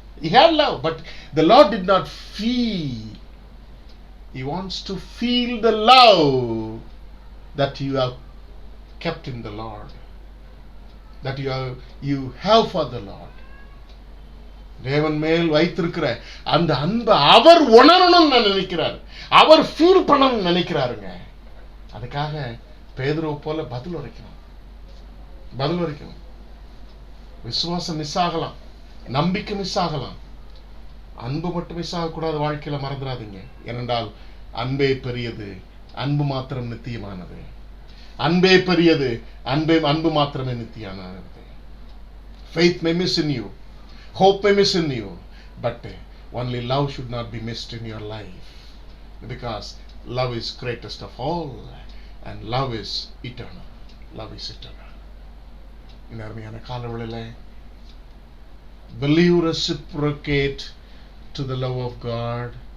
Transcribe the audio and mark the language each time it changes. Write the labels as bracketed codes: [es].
[en] He had love, but the Lord did not feel. He wants to feel the love that you have kept in the Lord, that you have for the Lord. [ta] தேவன் மேல் வைத்திருக்கிற அந்த அன்பை அவர் உணரணும்னு நினைக்கிறார், அவர் feel பண்ணணும்னு நினைக்கிறாருங்க. அதுக்காக பேதுருவை போல பதில் உரைக்கணும். விசுவாசம் மிஸ் ஆகலாம், நம்பிக்கை மிஸ் ஆகலாம், அன்பு மட்டும் மிஸ் ஆகக்கூடாது. வாழ்க்கையில மறந்துடாதீங்க. ஏனென்றால் அன்பே பெரியது, அன்பு மாத்திரம் நித்தியமானது. அன்பே பெரியது, அன்பு மாத்திரமே நித்தியமானது. [en] Faith may miss in you, hope may miss in you, but only love should not be missed in your life, because love is greatest of all, and love is eternal. Love is eternal. In [ta] அருமையான காலவெளியில [en] will you reciprocate to the love of God?